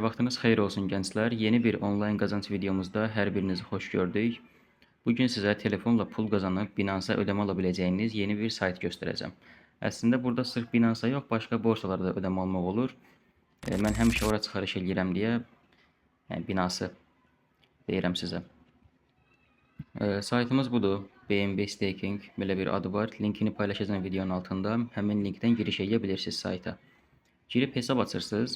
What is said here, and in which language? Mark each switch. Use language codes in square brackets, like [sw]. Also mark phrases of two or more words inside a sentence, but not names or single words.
[tr] Sabahınız xeyir olsun gençler. Yeni bir online kazanç videomuzda her birinizi hoş gördük. Bugün size telefonla pul kazanıp Binance'a ödeme alabileceğiniz yeni bir sayt göstereceğim. Aslında burada sırf Binance'a yok, başka borsalarda ödeme almaq olur. [az] Mən həmişə ora çıxarış eləyirəm deyə, yəni Binance deyirəm sizə. Saytımız budur. BNB Staking belə bir adı var. Linkini paylaşacağım videonun altında. Həmin linkdən giriş edə bilirsiniz sayta. Girib hesab açırsınız.